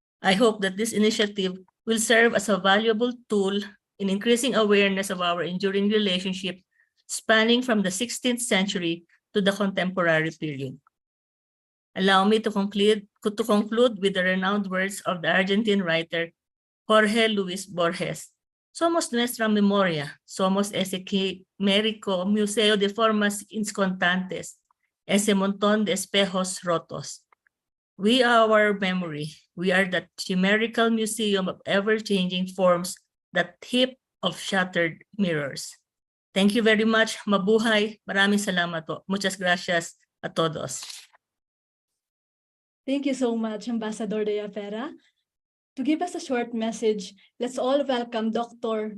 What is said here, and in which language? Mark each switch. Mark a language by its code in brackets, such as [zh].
[en] I hope that this initiative will serve as a valuable tool in increasing awareness of our enduring relationship spanning from the 16th century to the contemporary period. Allow me to conclude with the renowned words of the Argentine writer Jorge Luis Borges. [es] Somos nuestra memoria, somos ese quimérico museo de formas inconstantes, ese montón de espejos rotos. [en] We are our memory. We are that chimerical museum of ever-changing forms, that heap of shattered mirrors. Thank you very much. [tl] Mabuhay. Maraming salamat po. [es] Muchas gracias a todos. [en] Thank you so much, Ambassador de Pera. To give us a short message, let's all welcome Dr.